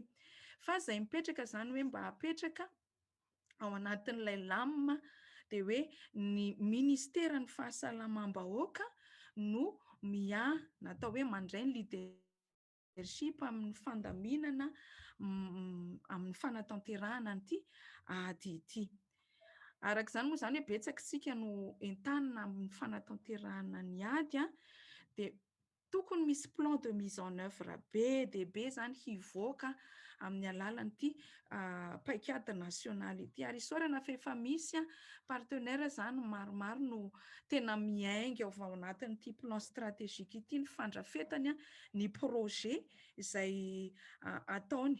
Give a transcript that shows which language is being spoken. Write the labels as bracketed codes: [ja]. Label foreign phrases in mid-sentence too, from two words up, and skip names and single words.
[mg] Fa izay mipetraka zany hoe mba hapetraka ao anatin'ilay lamina dia hoe ny ministera ny fahasalamam-bahoaka no natao hoe mandray ny leadership amin'ny fandaminana amin'ny fanatanterahana n'ity ady ity. Arak'izany moa zany hoe betsaka isika no entanina amin'ny fanatanterahana ny ady dia tokony misy [fr] plan de mise en œuvre [mg] be dia be zany hivoaka amin'ny alalan'ity paikady nasionaly ity. Ary isaorana fa efa misy partenaire zany maromaro no tena miainga ao anatin'ity [fr] plan stratégique [mg] ity ny fandrafetany ny projet izay ataony.